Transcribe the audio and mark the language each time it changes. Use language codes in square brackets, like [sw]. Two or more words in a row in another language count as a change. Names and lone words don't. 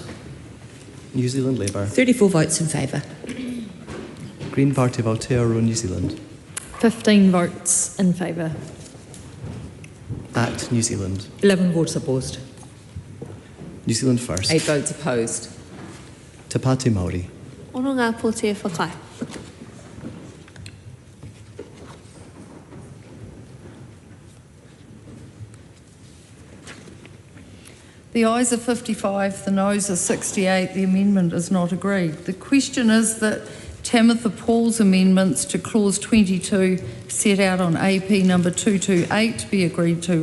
[en] New Zealand Labour. 34 votes in favour. Green Party of Aotearoa, New Zealand. 15 votes in favour. ACT New Zealand. 11 votes opposed. New Zealand First. 8 votes opposed. Te Pāti Māori. [mi] Ono ngā pōtea whakai. [en] The ayes are 55, the noes are 68. The amendment is not agreed. The question is that Timothy Paul's amendments to clause 22 set out on AP number 228 be agreed to.